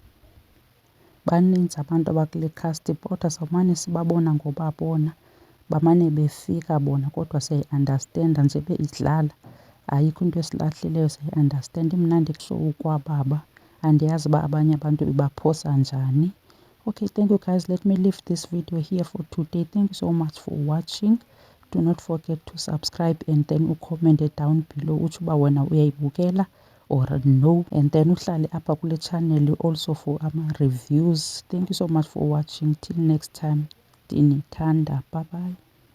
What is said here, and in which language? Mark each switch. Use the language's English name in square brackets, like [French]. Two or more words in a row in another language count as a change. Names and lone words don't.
[Xhosa] Banintsi abantu abakule cast, kodwa sawumane sibabona ngoba bona bamane befika bona, kodwa siyayi-understanda nje idlala. Ayikho into esilahlileyo, siyayi-understand. Imnandi kushow ukwababa. Andiyazi uba abanye abantu ibaphosa njani. [English] Okay, thank you guys. Let me leave this video here for today. Thank you so much for watching. Do not forget to subscribe and then ucomment down below [Xhosa] utsho uba wena uyayibukela [English] or no. And then [Xhosa] uhlale apha kule channel [English] also for [Xhosa] ama-reviews. [English] Thank you so much for watching. Till next time, ndinithanda. Bye bye.